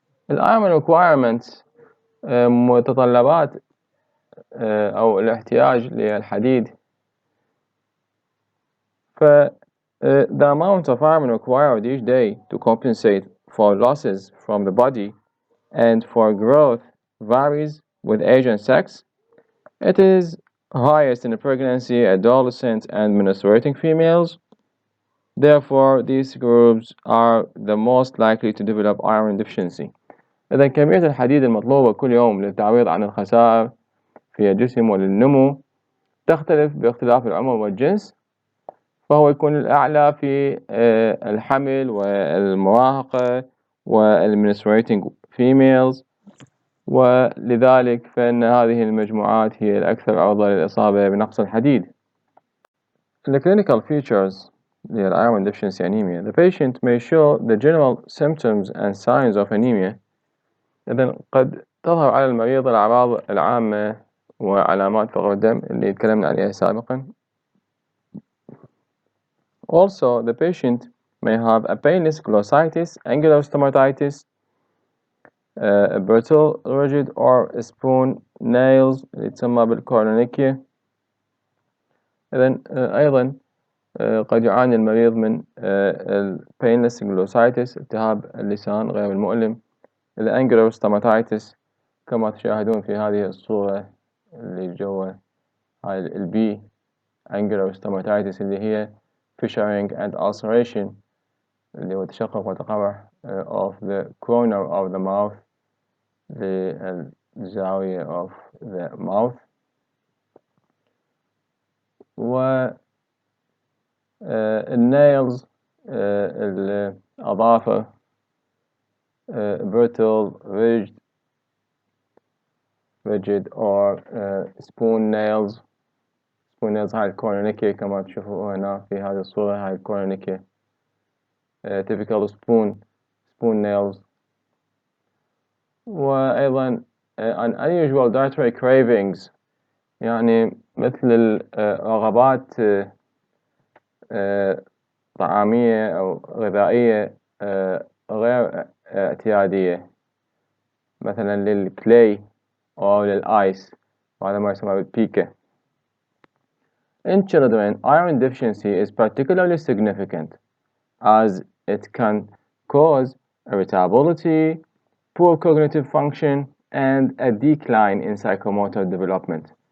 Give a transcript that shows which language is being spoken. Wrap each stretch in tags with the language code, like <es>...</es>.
<ar>ال iron requirements متطلبات أو الاحتياج للحديد.</ar> <en>the amount of iron required each day to compensate for losses from the body and for growth varies with age and sex. It is highest in pregnancy, adolescent, and menstruating females. Therefore, these groups are the most likely to develop iron deficiency.</en> <ar>إذا كمية الحديد المطلوبة كل يوم للتعويض عن الخسائر في الجسم وللنمو تختلف باختلاف العمر والجنس، فهو يكون الأعلى في الحمل والمراهقة والmenstruating females، ولذلك فإن هذه المجموعات هي الأكثر عرضة للإصابة بنقص الحديد.</ar> <en>The clinical features للiron deficiency anemia. The patient may show the general symptoms and signs of anemia.</en> <ar>إذن قد تظهر على المريض الأعراض العامة وعلامات فقر الدم اللي تكلمنا عليها سابقا.</ar> <en>Also, the patient may have a painless glossitis, angular stomatitis, brittle, rigid or spoon nails</en> <ar>اللي تسمى بالكورونيكيا. إذن أيضا قد يعاني المريض من</ar> <en>painless glossitis</en> <ar>التهاب اللسان غير المؤلم، الانجلر stomatitis كما تشاهدون في هذه الصورة اللي جوا هاي البي angular stomatitis اللي هي</ar> <en>fissuring and ulceration</en> <ar>اللي هو تشقق وتقرح</ar> <en>of the corner of the mouth</en> <ar>للزاوية of the mouth. و الnails الأظافر</ar> <en>brittle, rigid or spoon nails.</en> <ar>spoon nails هاي الكورونيكيا كما تشوفوا هنا في هذه الصورة، هاي الكورونيكيا</ar> <en>typical spoon nails.</en> <ar>وأيضا</ar> <en>an unusual dietary cravings،</en> <ar>يعني مثل الرغبات طعامية أو غذائية غير اعتيادية، مثلا للكلي أو للآيس، وهذا ما يسمى بالبيكا.</ar> <en>In children, iron deficiency is particularly significant as it can cause irritability, poor cognitive function, and a decline in psychomotor development.</en>